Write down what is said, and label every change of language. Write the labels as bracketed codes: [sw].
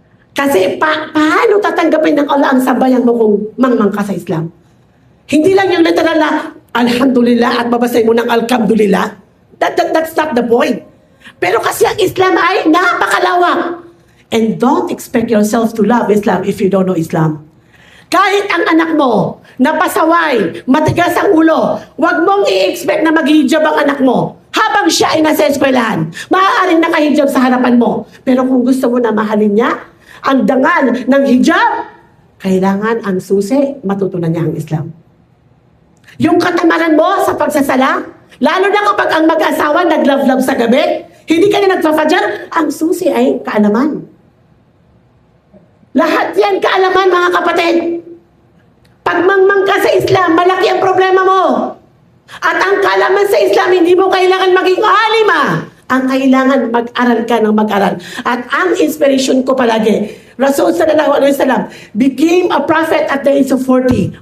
[tl] Kasi paano tatanggapin ng Allah ang sambayan mo kung mangmang ka sa Islam? Hindi lang yung literal na alhamdulillah at babasay mo ng alhamdulillah. [en] That's not the point. [tl] Pero kasi ang Islam ay napakalawak. [en] And don't expect yourself to love Islam if you don't know Islam. [tl] Kahit ang anak mo, napasaway, matigas ang ulo, huwag mong i-expect na mag-hijab ang anak mo. Habang siya ay nasa eskwelahan, maaaring nakahijab sa harapan mo. Pero kung gusto mo na mahalin niya, ang dangal ng hijab, kailangan ang susi, matutunan niya ang Islam. Yung katamaran mo sa pagsasala, lalo na kapag ang mag-asawa nag-love-love sa gabi, hindi ka na nagpa-fajar, ang susi ay kaalaman. Lahat yan kaalaman, mga kapatid. Pag mangmang ka sa Islam, malaki ang problema mo. At ang kaalaman sa Islam, hindi mo kailangan maging alima. Ang kailangan mag-aral ka ng mag-aral. At ang inspiration ko palagi, [en] Rasul sallallahu alaihi wasallam became a prophet at the age of 40.